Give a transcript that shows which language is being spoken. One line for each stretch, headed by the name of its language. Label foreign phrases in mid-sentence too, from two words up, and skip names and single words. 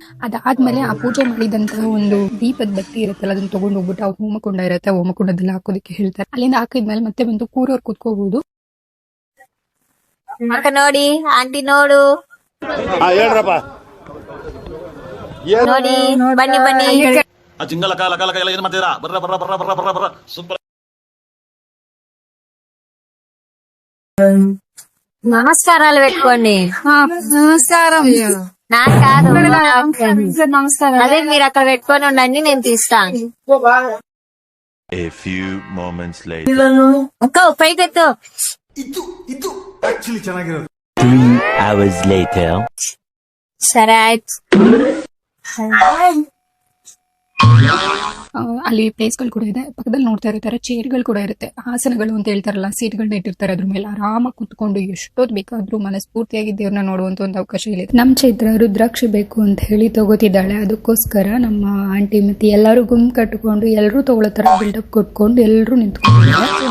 Kannada: ಅದಾದ್ಮೇಲೆ ಆ ಪೂಜೆ ಮಾಡಿದಂತಹ ಒಂದು ದೀಪದ ಬತ್ತಿ ಇರುತ್ತಲ್ಲ, ಅದನ್ನ ತಗೊಂಡು ಹೋಗ್ಬಿಟ್ಟು ಅವ್ರು ಹೋಮಕುಂಡ ಇರುತ್ತೆ, ಹೋಮಕುಂಡದಲ್ಲಿ ಹಾಕೋದಕ್ಕೆ ಹೇಳ್ತಾರೆ. ಅಲ್ಲಿಂದ ಹಾಕಿದ್ಮೇಲೆ ಮತ್ತೆ ಬಂದು ಕೂರೋರು ಕೂತ್ಕೋಬಹುದು. ನೋಡಿ ಆಂಟಿ ನೋಡು ಹೇಳ್ರಪ್ಪ. ನೋಡಿ ಬನ್ನಿ ಏನ್ ಮಾಡ್ತೀರಾ? ಬರ್ರ ಸೂಪರ್.
Telugu: నమస్కారాలు పెట్టుకోండి. నమస్కారం. నాకు కాదు, నమస్కారం. అదే మీరు అక్కడ పెట్టుకొని ఉండండి, నేను తీస్తాను.
English: A few moments later.
Telugu: అక్క పైకెత్తు.
English: 3 hours later.
Telugu: సరే ఆಯ್ತು.
Kannada: ಅಲ್ಲಿ ಪ್ಲೇಸ್ಗಳು ಕೂಡ ಇದೆ. ಪಕ್ಕದಲ್ಲಿ ನೋಡ್ತಾ ಇರ್ತಾರೆ, ಚೇರ್ಗಳು ಕೂಡ ಇರುತ್ತೆ, ಆಸನಗಳು ಅಂತ ಹೇಳ್ತಾರಲ್ಲ, ಸೀಟ್ಗಳನ್ನ ಇಟ್ಟಿರ್ತಾರೆ. ಅದ್ರ ಮೇಲೆ ಆರಾಮಾಗಿ ಕುತ್ಕೊಂಡು ಎಷ್ಟೊತ್ತು ಬೇಕಾದ್ರೂ ಮನಸ್ಫೂರ್ತಿಯಾಗಿ ದೇವ್ರನ್ನ ನೋಡುವಂತ ಒಂದು ಅವಕಾಶ ಇದೆ. ನಮ್ಮ ಚೈತ್ರ ರುದ್ರಾಕ್ಷಿ ಬೇಕು ಅಂತ ಹೇಳಿ ತಗೋತಿದ್ದಾಳೆ. ಅದಕ್ಕೋಸ್ಕರ ನಮ್ಮ ಆಂಟಿ ಮತ್ತೆ ಎಲ್ಲರೂ ಗುಂಪು ಕಟ್ಕೊಂಡು ಎಲ್ಲರೂ ತಗೊಳ್ಳೋ ತರ ಬಿಲ್ಡಪ್ ಕೊಟ್ಕೊಂಡು ಎಲ್ಲರೂ ನಿಂತ್ಕೊಂಡಿದ್ದಾರೆ.